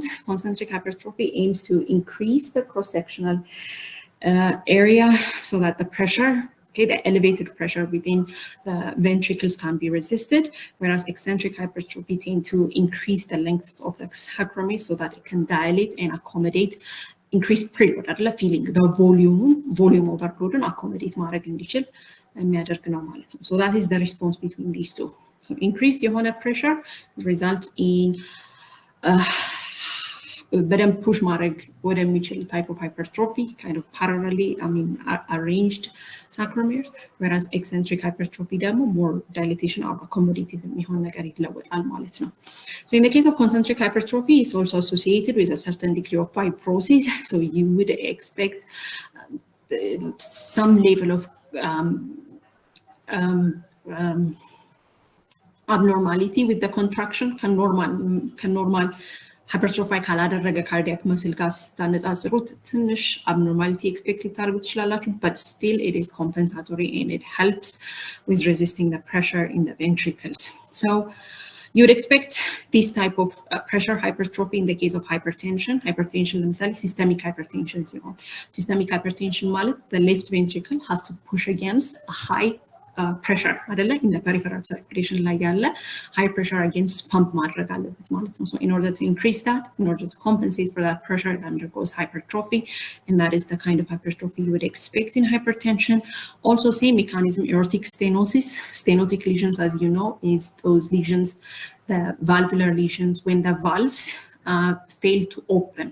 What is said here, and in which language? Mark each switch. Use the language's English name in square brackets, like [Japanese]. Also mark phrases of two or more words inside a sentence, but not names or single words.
[English] Concentric hypertrophy aims to increase the cross-sectional area so that the pressure, okay, the elevated pressure within the ventricles can be resisted, whereas eccentric hypertrophy tend to increase the length of the sacromeres so that it can dilate and accommodate increased preload አይደለ feeling the volume overload and accommodate [Amharic] ማድረግ እንዲችል የሚያደርግ ነው ማለት ነው. [English] So that is the response between these two. So increased የሆነ pressure results in በደንብ push [Amharic] ማድረግ ወደሚችል [English] type of hypertrophy, kind of parallelly, arranged sacromeres, whereas eccentric hypertrophy ደግሞ more dilatation or accommodative [Amharic] የሚሆን ነገር ይለወጣል ማለት ነው. [English] So in the case of concentric hypertrophy, it's also associated with a certain degree of fibrosis. So you would expect some level of abnormality with the contraction. Can normal hypertrophy ካላደረገ cardiac muscle [Amharic] ጋር ስታነጻጽሩት ትንሽ [English] abnormality expect [Amharic] ልታደርጉ ትችላላችሁ, [English] but still it is compensatory and it helps with resisting the pressure in the ventricles. So you would expect this type of pressure hypertrophy in the case of hypertension. Hypertension themselves, systemic hypertension. Systemic hypertension ማለት the left ventricle has to push against a high pressure አይደለ in the peripheral circulation [Amharic] ላይ ያለ [English] high pressure against pump [Amharic] ማድረግ አለበት ማለት ነው. [English] So in order to increase that, in order to compensate for that pressure, it undergoes hypertrophy, and that is the kind of hypertrophy you would expect in hypertension. Also, same mechanism, aortic stenosis. Stenotic lesions, as you know, is those lesions, the valvular lesions, when the valves fail to open.